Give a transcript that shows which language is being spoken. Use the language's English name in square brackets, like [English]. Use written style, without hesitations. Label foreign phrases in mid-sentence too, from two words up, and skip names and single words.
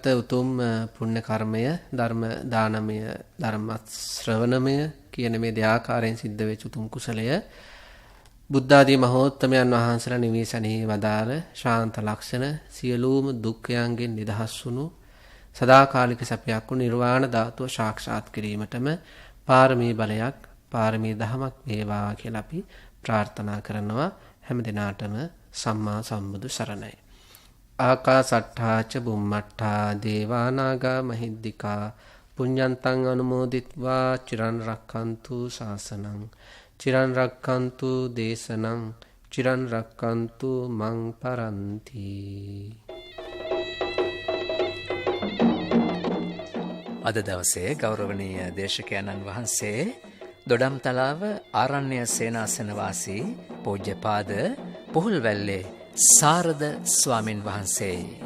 [Sinhala] උතුම් පුණ්‍ය කර්මය, ධර්ම දානමය, ධර්ම ශ්‍රවණමය කියන මේ දෙආකාරයෙන් සිද්ධ වෙච්ච උතුම් කුසලය බුද්ධ ආදී මහෝත්තමයන් වහන්සේලා නිවිසනෙහි වදාළ ශාන්ත ලක්ෂණ සියලුම දුක්ඛයන්ගෙන් නිදහස් වුණු සදාකාලික සැපයක් වූ නිර්වාණ ධාතුව සාක්ෂාත් කිරීමටම පාරමී බලයක්, පාරමී දහමක් වේවා කියලා අපි ප්‍රාර්ථනා කරනවා. හැම දිනාටම සම්මා සම්බුදු සරණයි. [Pali] ආකාසට්ඨා ච බුම්මට්ඨා දේවා නාග මහිද්దికා පුඤ්ඤන්තං අනුමෝදිත්වා චිරන් රක්ඛන්තු ශාසනං චිරන් රක්ඛන්තු දේශනං චිරන් රක්ඛන්තු මං පරන්ති. [Sinhala] අද දවසේ ගෞරවනීය දේශකයන්න් වහන්සේ දොඩම්තලාව ආරණ්‍ය සේනාසන වාසී පූජ්‍යපාද පුහුල්වැල්ලේ සාරද ස්වාමින් වහන්සේ.